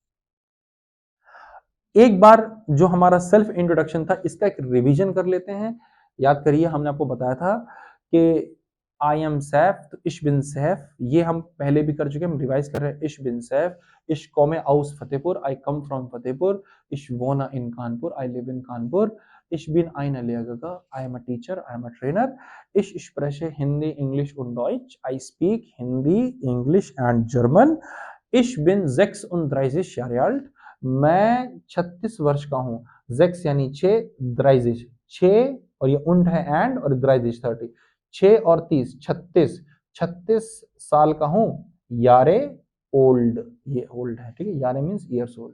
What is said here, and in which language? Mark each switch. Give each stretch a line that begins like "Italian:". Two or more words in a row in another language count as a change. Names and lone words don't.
Hindi: एक बार जो हमारा सेल्फ इंट्रोडक्शन था इसका एक रिवीजन कर लेते हैं। याद करिए हमने आपको बताया था कि
English: I am Saif,
Hindi: तो
German: ich bin Saif
Hindi: ये हम पहले भी कर चुके हैं, हम रिवाइज कर रहे हैं।
German: ich bin Saif, ich komme aus Fatehpur,
English: I come from Fatehpur,
German: ich wohne in Kanpur,
English: I live in Kanpur,
German: ich bin eine Lehrgaga,
English: I am a teacher, I am a trainer,
German: ich spreche Hindi, English und Deutsch,
English: I speak Hindi, English and German,
German: ich bin 36 Jahre alt,
Hindi: मैं 36 वर्ष का हूँ। जेक्स यानी 6, द्राइजिश 6 और ये उंड है एंड, और द्राइजिश 30, 6 और 30 36, 36 साल का हूँ। यारे ओल्ड, ये ओल्ड है, ठीक है, यारे
English: means years old.